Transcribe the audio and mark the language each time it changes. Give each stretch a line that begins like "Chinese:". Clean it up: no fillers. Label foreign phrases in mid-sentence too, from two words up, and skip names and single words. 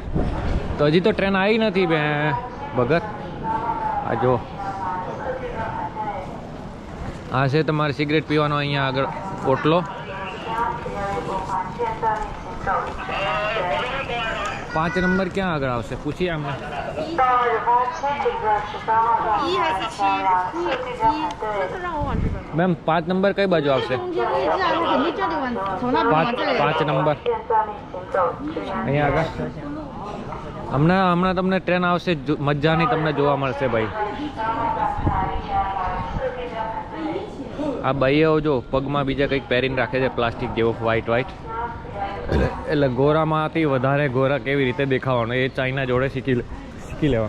Gujarati: તો હજી તો ટ્રેન આવી નથી બે ભગત. આ જો આ છે તમારે સિગરેટ પીવાનો અહીંયા આગળ પોટલો. 5 નંબર ક્યાં આગળ આવશે પૂછીએ અમને.
Chinese: 1 还是7？这个让我往这边。
Gujarati: મેમ 5 નંબર કઈ બાજુ આવશે?
Chinese: 中间位置啊，我肯定叫你往从那边往这里。
Gujarati: 5 નંબર અહીંયા આગળ. હમણાં તમને ટ્રેન આવશે, મજાની તમને જોવા મળશે ભાઈ. આ ભાઈઓ જો પગમાં બીજા કંઈક પહેરીને રાખે છે પ્લાસ્ટિક જેવો વ્હાઈટ. એટલે ગોરામાંથી વધારે ગોરા કેવી રીતે દેખાવાનું એ ચાઇના જોડે શીખી લેવા.